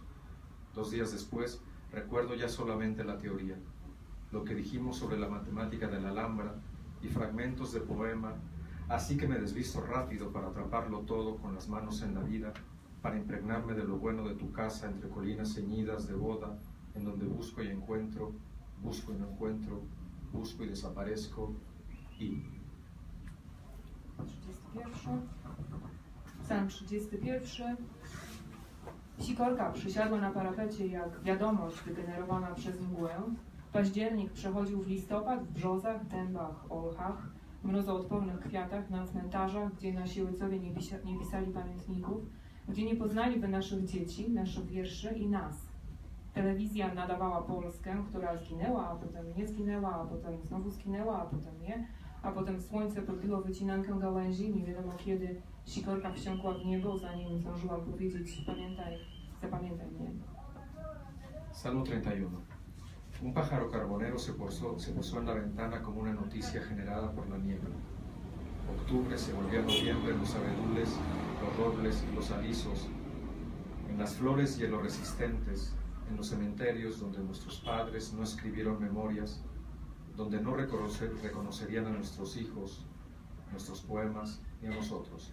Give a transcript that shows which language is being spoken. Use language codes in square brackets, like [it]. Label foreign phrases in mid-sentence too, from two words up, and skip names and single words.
[es] 2 días después, recuerdo ya solamente la teoría, lo que dijimos sobre la matemática de la Alhambra y fragmentos de poema, así que me desvisto rápido para atraparlo todo con las manos en la vida, para impregnarme de lo bueno de tu casa entre colinas ceñidas de boda, en donde busco y encuentro, busco y no encuentro, busco y desaparezco y... 31. [pl] Psalm 31. Sikorka przysiadła na parapecie jak wiadomość wygenerowana przez mgłę. Październik przechodził w listopad w brzozach, dębach, olchach, mrozoodpornych kwiatach, na cmentarzach, gdzie nasi ojcowie nie pisali pamiętników, gdzie nie poznaliby naszych dzieci, naszych wierszy i nas. Telewizja nadawała Polskę, która zginęła, a potem nie zginęła, a potem znowu zginęła, a potem nie, a potem słońce podbiło wycinankę gałęzi, nie wiadomo kiedy sikorka wsiąkła w niebo, zanim zdążyłam powiedzieć pamiętaj, zapamiętaj mnie. [es] Salmo 31. Un pájaro carbonero se posó en la ventana como una noticia generada por la niebla. Octubre se volvió a noviembre en los abedules, los robles y los alisos, en las flores y en los resistentes, en los cementerios donde nuestros padres no escribieron memorias, donde no reconocerían a nuestros hijos, nuestros poemas ni a nosotros.